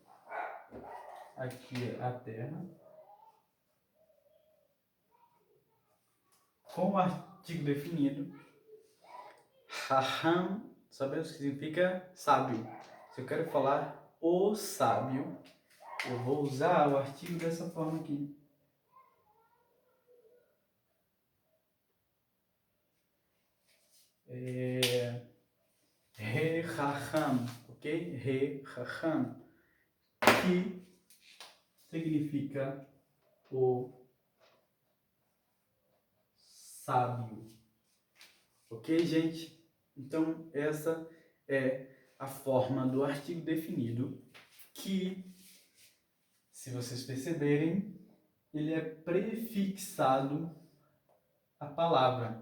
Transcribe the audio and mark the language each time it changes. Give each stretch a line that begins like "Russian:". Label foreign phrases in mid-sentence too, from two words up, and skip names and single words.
Portuguese: aqui é a terra, com o artigo definido, haham, sabemos o que significa sábio. Se eu quero falar o sábio, eu vou usar o artigo dessa forma aqui. Re-hacham, ok? Re-hacham, que significa o sábio. Ok, gente? Então, essa é a forma do artigo definido que, se vocês perceberem, ele é prefixado à palavra.